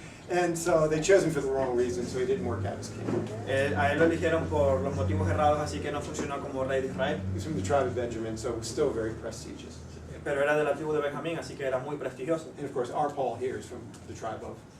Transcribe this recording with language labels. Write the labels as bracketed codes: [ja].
[en] And so they chose him for the wrong reason, so he didn't work out as king. [es] A él lo eligieron por los motivos errados, así que no funcionó como rey de Israel. [en] He's from the tribe of Benjamin, so it was still very prestigious. [es] Pero era de la tribu de Benjamín, así que era muy prestigioso. [en] And of course, our Paul here is from the tribe of.